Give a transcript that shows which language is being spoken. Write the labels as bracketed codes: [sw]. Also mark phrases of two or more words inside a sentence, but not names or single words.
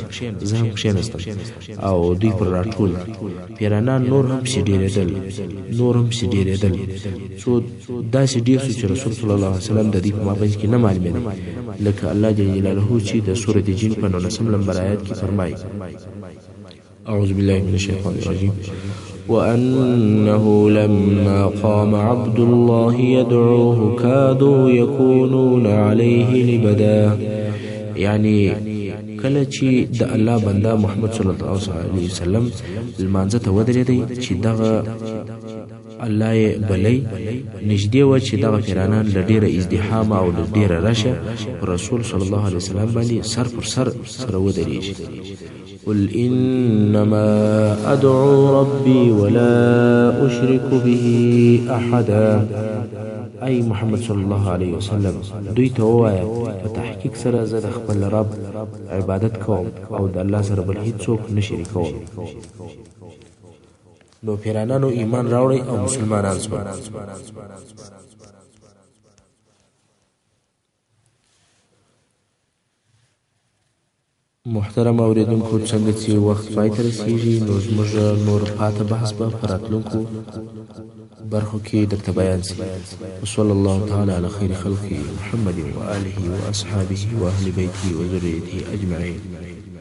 [ps] زه هم کښېنستم او دوی پر راټول. پیرانان نور هم پسې ډېرېدل څو داسې ډېر شو چې رسول [ar] صلی الله علیه وسلم [ps] د دوی په مابینځ کې نه معلومېده لکه الله [ar] جل جلاله [ps] چې د سورة جن په 19 نمبر آیات کې فرمایي [ar] أعوذ بالله من الشيطان الرجيم وأنه لما قام عبد الله يدعوه كادوا يكونون عليه لبدا. [ps] یعنی کله چې د الله بنده محمد [ar] صلی الله علیه وسلم [ps] لمانځه ته ودرېدی چې دغه الله یې بلی نږدې وه چې دغه پیرانان له ډېره ازدحامه او له ډېره رشه رسول [ar] صلی الله علیه وسلم [ps] باندې سر پر سر سره ودرېږي. [ar] قل إنما أدعو ربي ولا أشرك به أحدا. [ps] ای محمد [ar] صلی الله علیه وسلم [ps] دوی ته ووایه په تحقیق سره زه د خپل رب عبادت کوم او د الله سره بل هیڅوک نه شریکوم. نو پیرانانو ایمان راوړی او مسلمانان شول. محترم اوریدونکو څنګه چې وخت پای ته رسیږي نو زموږ نور پاته بحث به په راتلونکو برخو کې درته بیان شي. [ar] وصلی الله تعالی علی خیر خلقه محمد و آله و اصحابه و اهل بیته و ذریته اجمعین.